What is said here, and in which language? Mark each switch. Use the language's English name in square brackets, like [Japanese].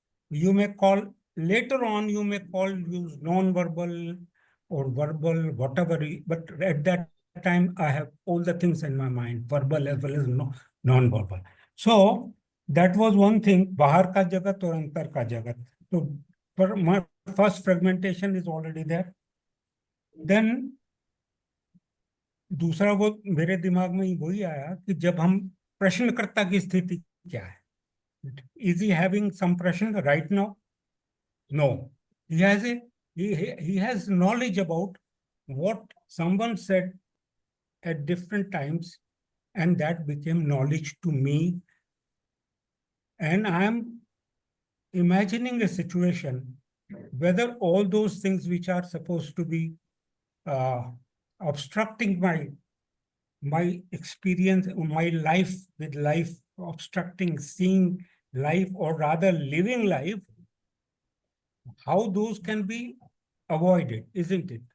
[English] You may call, later on, you may use non-verbal or verbal, whatever, but at that time, I have all the things in my mind, verbal as well as non-verbal. So that was one thing, [Hindi] Bahar ka jagat [English] or [Hindi] Antar ka jagat. [English] So for my first fragmentation is already there. Then [Hindi] दूसरा वो मेरे दिमाग में वही आया कि जब हम प्रश्नकर्ता की स्थिति क्या है? [English] Is he having some prashna right now? No. He has knowledge about what someone said at different times, and that became knowledge to me. And I am imagining a situation whether all those things which are supposed to be obstructing my experience, my life with life, obstructing seeing life, or rather living life, how those can be avoided, isn't it?